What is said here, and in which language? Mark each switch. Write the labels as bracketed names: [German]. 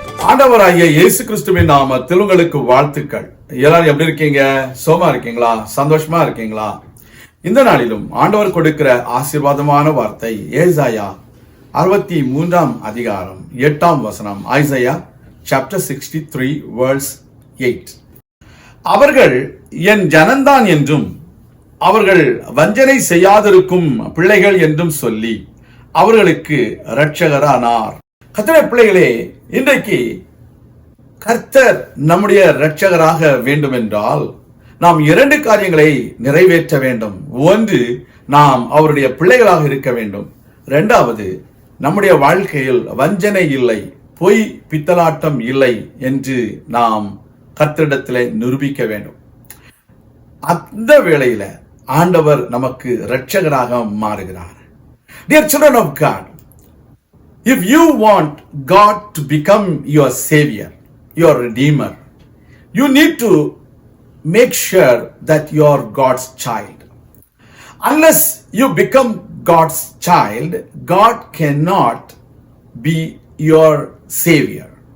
[Tamil] ஆண்டவராகிய இயேசு கிறிஸ்துவின் நாமத்தில் உங்களுக்கு வாழ்த்துக்கள். எல்லாரும் எப்படி இருக்கீங்க? சோமா இருக்கீங்களா? சந்தோஷமா இருக்கீங்களா? இந்த நாளிலும் ஆண்டவர் கொடுக்கிற ஆசீர்வாதமான வார்த்தை ஏசாயா 63 அதிகாரம் 8 வசனம். [English] Isaiah chapter 63 verse 8. [Tamil] அவர்கள் என் ஜனந்தான் என்றும் அவர்கள் வஞ்சனை செய்யாதிருக்கும் பிள்ளைகள் என்றும் சொல்லி அவர்களுக்கு இரட்சகரானார். கர்த்தருடைய பிள்ளைகளே, இன்றைக்கு கர்த்தர் நம்முடைய இரட்சகராக வேண்டும் என்றால் நாம் 2 காரியங்களை நிறைவேற்ற வேண்டும். ஒன்று, நாம் அவருடைய பிள்ளைகளாக இருக்க வேண்டும். 2வது, நம்முடைய வாழ்க்கையில் வஞ்சனை இல்லை, பொய் பித்தலாட்டம் இல்லை என்று நாம் கர்த்தரிடத்திலே நிரூபிக்க வேண்டும். அந்த வேளையில ஆண்டவர் நமக்கு இரட்சகராக மாறுகிறார். [English] Dear children of God, if you want God to become your savior, your redeemer, you need to make sure that you are God's child. Unless you become God's child, God cannot be your savior.